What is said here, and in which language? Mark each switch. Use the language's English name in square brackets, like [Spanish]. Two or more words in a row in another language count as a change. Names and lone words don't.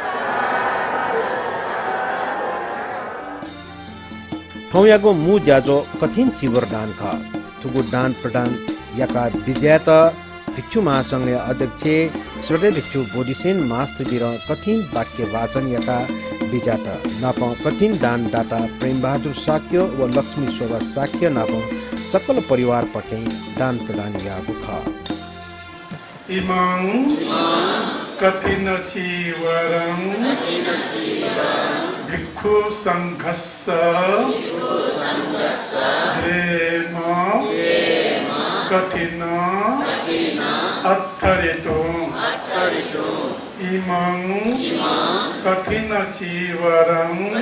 [Newari] ठौयागो मु ज्याजो कठिन चिवर दान ख थुगु दान प्रदान याका विजेत भिक्षु महासंघ अध्यक्ष श्रोते भिक्षु बोधिसेन मास्टरबिर कठिन वाक्य वाचन याका विजात नाप कठिन दान दाता प्रेम बहादुर साक्य व लक्ष्मी शोभा साक्य नाप सकल परिवार पके दान प्रदान यागु ख [Pali] इमं कठिन चिवरं भिक्षु संघस्स धेम कठिन अत्थरितो इमं कठिन चिवरं